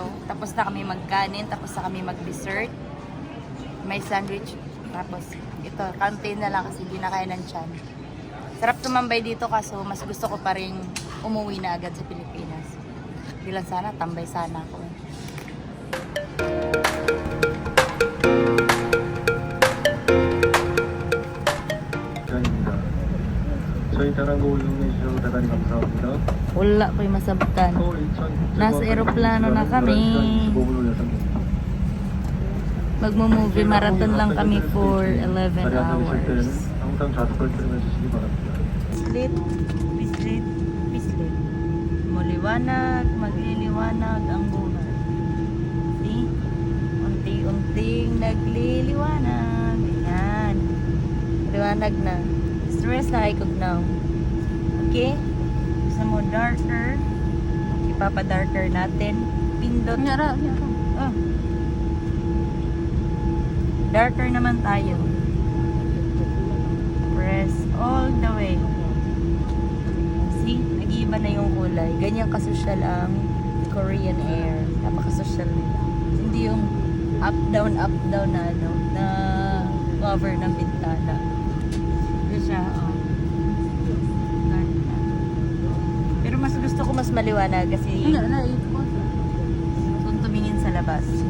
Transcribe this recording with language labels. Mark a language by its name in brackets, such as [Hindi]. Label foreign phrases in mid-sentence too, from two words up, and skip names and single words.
[Filipino] Tapos na kami magkanin, tapos na kami mag-dessert. May sandwich. Tapos ito, kaunti na lang kasi hindi na kaya ng tiyan. Sarap tumambay dito kaso mas gusto ko pa rin umuwi na agad sa Pilipinas. Hindi lang sana, tambay sana ako. [Korean] 저희 타라고 이용해 주셔서 대단히 감사합니다. [Filipino] Wala ko yung masabtan. Nasa eroplano na kami. Magmo-movie marathon lang kami [English] for 11 hours. [Korean] 항상 좌석을 틀어주시기 바랍니다. Pislit. [Filipino] Magliliwanag ang buhay. [English] See? [Filipino] Unti-unting nagliliwanag. Ayan. Liwanag na. Stress na ikog now. Okay? Gusto mo darker? Ipapa-darker natin. Pindot. Oh. Darker naman tayo. [English] Press all the way. See? [Filipino] Nag-iiba na yung kulay. Ganyan kasosyal ang Korean Air. Napakasosyal nila. Hindi yung up-down na ano, na cover ng bintana. Ito siya, oh. Dark na. Pero mas gusto ko mas maliwanag kasi kung tumingin sa labas.